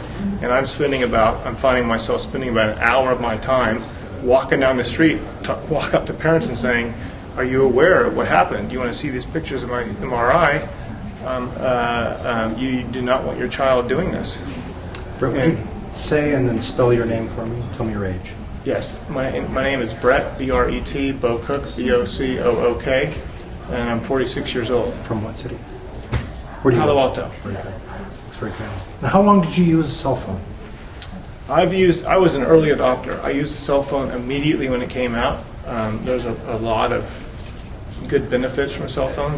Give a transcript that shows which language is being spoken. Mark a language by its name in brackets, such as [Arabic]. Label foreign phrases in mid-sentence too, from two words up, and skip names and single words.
[English] And I'm finding myself spending about an hour of my time walking down the street, walk up to parents and saying, are you aware of what happened? Do you want to see these pictures of my MRI? You do not want your child doing this. Brett, would you say and then spell your name for me? Tell me your age. Yes, my name is Bret, B-R-E-T, Bocook, B-O-C-O-O-K, and I'm 46 years old. From what city? Where do you Palo live? Alto. Very good. It's very good. Now, how long did you use a cell phone? I was an early adopter. I used a cell phone immediately when it came out. There's a lot of good benefits from cell phones.